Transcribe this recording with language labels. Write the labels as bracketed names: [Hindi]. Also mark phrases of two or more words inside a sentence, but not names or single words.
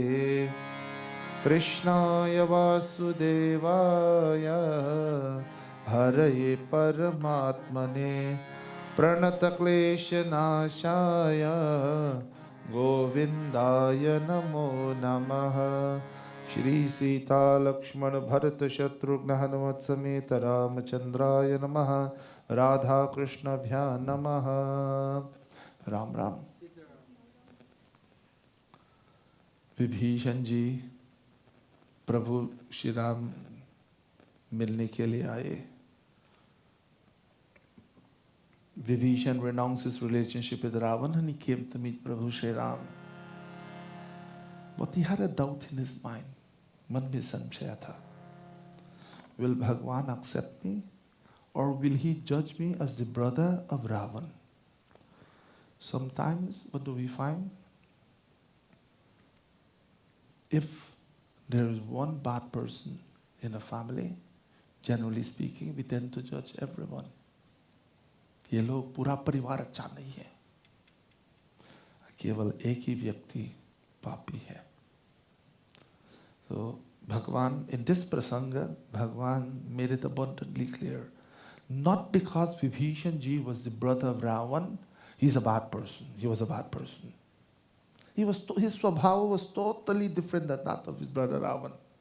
[Sanskrit] कृष्णाय वासुदेवाय हरये परमात्मने प्रणतक्लेशनाशाय गोविन्दाय नमो नमः। श्री सीता लक्ष्मण भरत शत्रुघ्न हनुमत समेत रामचंद्राय नमः। राधा कृष्णभ्या नमः। राम राम। [Hindi] विभीषण जी प्रभु श्री राम मिलने के लिए आए। [English] Vibhishan renounced his relationship with Ravan and he came to meet Prabhu Shri Ram. But he had a doubt in his mind. [Hindi] मन में संशय था. [English] Will Bhagwan accept me or will he judge me as the brother of Ravan? Sometimes, what do we find? If there is one bad person in a family, generally speaking, we tend to judge everyone. [Hindi] ये लोग पूरा परिवार अच्छा नहीं है, केवल एक ही व्यक्ति पापी है. [English] So Bhagwan, in this prasanga, Bhagwan made it abundantly clear. Not because Vibhishan ji was the brother of Ravan, he's a bad person. He was a bad person. His swabhava was totally different than that of his brother Ravan.